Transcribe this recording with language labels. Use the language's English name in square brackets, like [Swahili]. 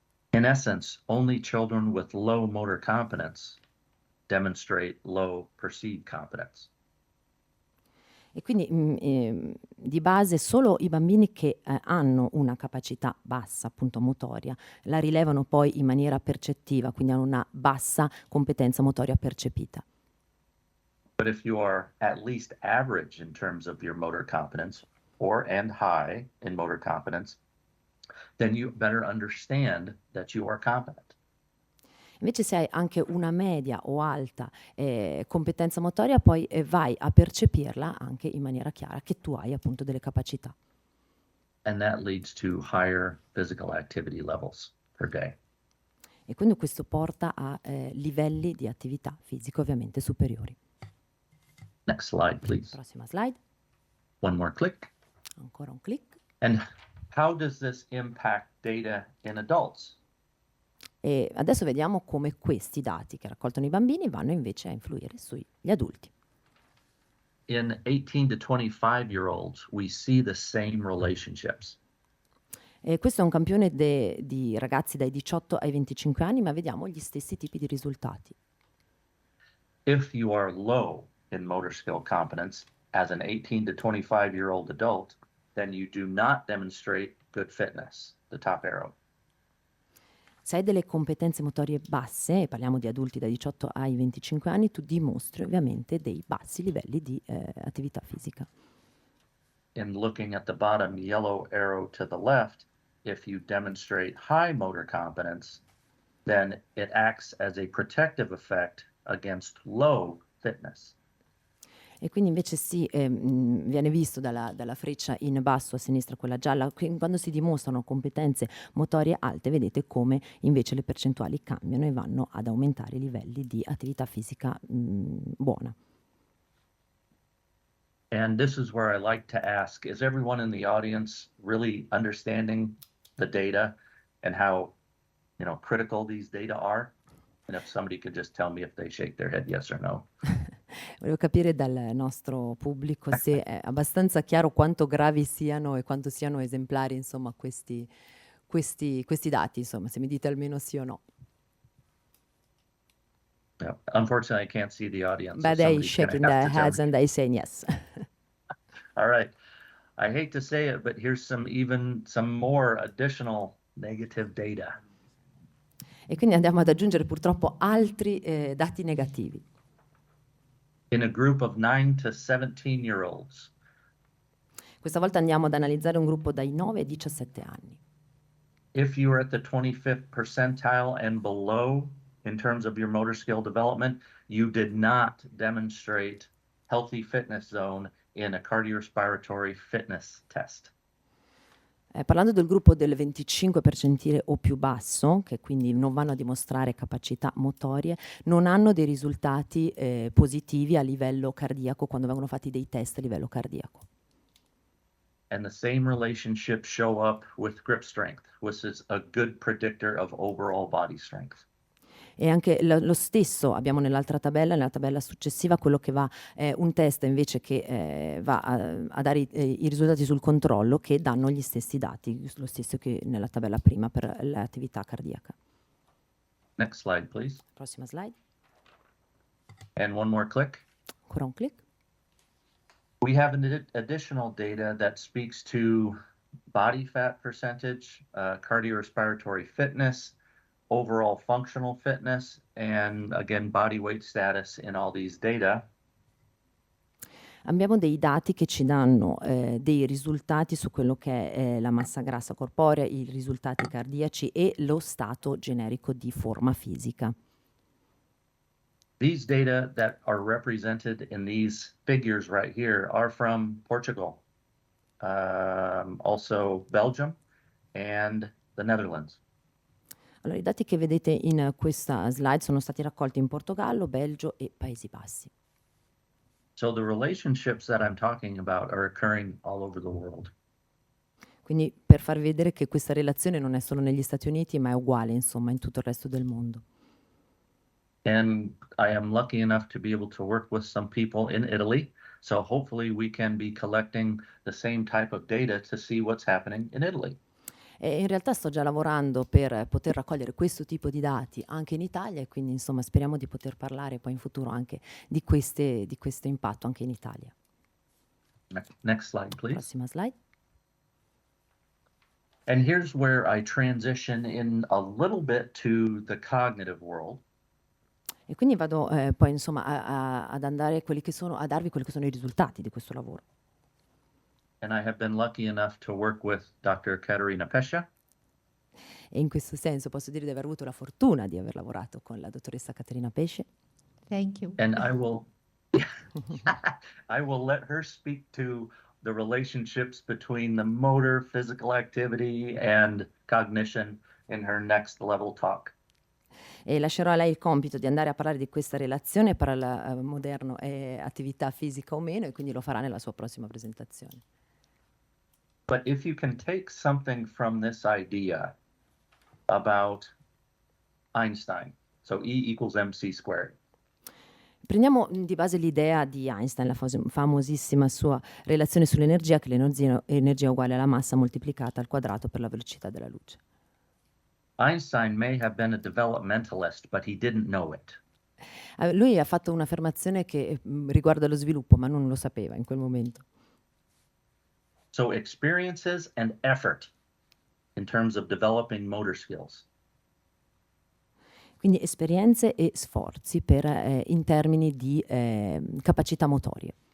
[English] In essence, only children with low motor competence demonstrate low perceived competence. [Italian] E quindi di base solo i bambini che hanno una capacità bassa, appunto motoria, la rilevano poi in maniera percettiva, quindi hanno una bassa competenza motoria percepita. [English] But if you are at least average in terms of your motor competence and high in motor competence, then you better understand that you are competent. [Italian] Invece se hai anche una media o alta competenza motoria, poi vai a percepirla anche in maniera chiara che tu hai appunto delle capacità. [English] And that leads to higher physical activity levels per day. [Italian] E quindi questo porta a livelli di attività fisica ovviamente superiori. [English] Next slide, please. [Italian] Prossima slide. [English] One more click. [Italian] Ancora un clic. [English] And how does this impact data in adults? [Italian] E adesso vediamo come questi dati che raccolgono i bambini vanno invece a influire sugli adulti. [English] In 18 to 25-year-olds, we see the same relationships. [Italian] E questo è un campione di ragazzi dai 18 ai 25 anni, ma vediamo gli stessi tipi di risultati. [English] If you are low in motor skill competence as an 18 to 25-year-old adult, then you do not demonstrate good fitness, the top arrow. [Italian] Se hai delle competenze motorie basse, e parliamo di adulti da 18 ai 25 anni, tu dimostri ovviamente dei bassi livelli di attività fisica. [English] In looking at the bottom yellow arrow to the left, if you demonstrate high motor competence, then it acts as a protective effect against low fitness. [Italian] E quindi invece viene visto dalla freccia in basso a sinistra, quella gialla, quando si dimostrano competenze motorie alte, vedete come invece le percentuali cambiano e vanno ad aumentare i livelli di attività fisica buona. [English] And this is where I like to ask, is everyone in the audience really understanding the data and how, critical these data are? And if somebody could just tell me if they shake their head yes or no. [Italian] Volevo capire dal nostro pubblico se è abbastanza chiaro quanto gravi siano e quanto siano esemplari, insomma, questi dati, insomma, se mi dite almeno sì o no. [English] Yeah. Unfortunately, I can't see the audience. But so they somebody's gonna shaking have their to tell heads me. and they saying yes. All right. I hate to say it, but here's some more additional negative data. [Italian] E quindi andiamo ad aggiungere purtroppo altri dati negativi. [English] In a group of 9 to 17-year-olds, [Italian] Questa volta andiamo ad analizzare un gruppo dai 9 ai 17 anni. [English] if you are at the 25th percentile and below in terms of your motor skill development, you did not demonstrate healthy fitness zone in a cardiorespiratory fitness test. [Italian] Parlando del gruppo del 25 percentile o più basso, che quindi non vanno a dimostrare capacità motorie, non hanno dei risultati positivi a livello cardiaco quando vengono fatti dei test a livello cardiaco. [English] And the same relationships show up with grip strength, which is a good predictor of overall body strength. [Italian] E anche lo stesso abbiamo nella tabella successiva, quello che va, un test invece che va a dare i risultati sul controllo, che danno gli stessi dati, lo stesso che nella tabella prima per l'attività cardiaca. [English] Next slide, please. [Italian] Prossima slide. [English] And one more click. [Italian] Ancora un clic. [English] We have additional data that speaks to body fat percentage, cardiorespiratory fitness, overall functional fitness, and again, body weight status in all these data. [Italian] Abbiamo dei dati che ci danno dei risultati su quello che è la massa grassa corporea, i risultati cardiaci e lo stato generico di forma fisica. [English] These data that are represented in these figures right here are from Portugal, also Belgium and the Netherlands. [Italian] Allora, i dati che vedete in questa slide sono stati raccolti in Portogallo, Belgio e Paesi Bassi. [English] So the relationships that I'm talking about are occurring all over the world. [Italian] Quindi per far vedere che questa relazione non è solo negli Stati Uniti, ma è uguale, insomma, in tutto il resto del mondo. [English] And I am lucky enough to be able to work with some people in Italy. So hopefully we can be collecting the same type of data to see what's happening in Italy. [Italian] E in realtà sto già lavorando per poter raccogliere questo tipo di dati anche in Italia, e quindi insomma speriamo di poter parlare poi in futuro anche di questo impatto anche in Italia. [English] Next slide, please. [Italian] Prossima slide. [English] And here's where I transition in a little bit to the cognitive world. [Italian] E quindi vado poi insomma ad andare a darvi quelli che sono i risultati di questo lavoro. [English] And I have been lucky enough to work with Dr. Katerina Pescia. [Italian] E in questo senso posso dire di aver avuto la fortuna di aver lavorato con la dottoressa Caterina Pesce. [English] Thank you. And I will let her speak to the relationships between the motor, physical activity, and cognition in her next level talk. [Italian] E lascerò a lei il compito di andare a parlare di questa relazione tra il moderno e attività fisica o meno, e quindi lo farà nella sua prossima presentazione. [English] But if you can take something from this idea about Einstein, so E equals mc squared. [Italian] Prendiamo di base l'idea di Einstein, la famosissima sua relazione sull'energia, che l'energia è uguale alla massa moltiplicata al quadrato per la velocità della luce. [English] Einstein may have been a developmentalist, but he didn't know it. [Italian] Lui ha fatto un'affermazione che riguarda lo sviluppo, ma non lo sapeva in quel momento. [English] So experiences and effort in terms of developing motor skills. [Italian] Quindi esperienze e sforzi in termini di capacità motorie.